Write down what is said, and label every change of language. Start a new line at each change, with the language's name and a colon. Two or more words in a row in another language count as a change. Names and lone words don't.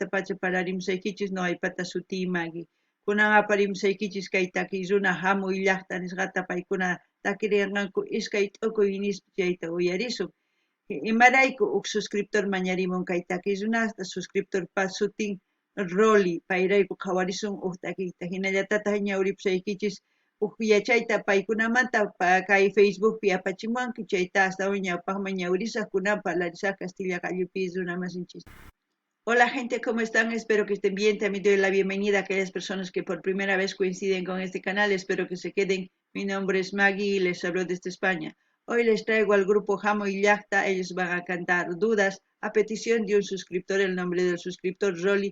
Quechua: pacha pararimsaykichis no aypata sutiymagi kunan aparimsaykichis kay takiy runa hamuy llaqta nisqata paykuna takirinqanku iskay t'ukuy nispa chayta uyarisun imarayku uk suscriptor mañarimun kay takiy runasta suscriptor pas sutin Roli payrayku qhawarisun uk takiyta hinallatataq ñawripusaykichis uk yachayta paykunamanta kay Facebookpi apachimuwanki chayta astawan ñawpaqman ñawrisaq kunaqa Larisa Castilla Qallupi runamasinchis.
Spanish: Hola gente, ¿cómo están? Espero que estén bien. También doy la bienvenida a aquellas personas que por primera vez coinciden con este canal. Espero que se queden. Mi nombre es Maggie y les hablo desde España. Hoy les traigo al grupo Jamo y Llacta. Ellos van a cantar Dudas a petición de un suscriptor, el nombre del suscriptor Rolly.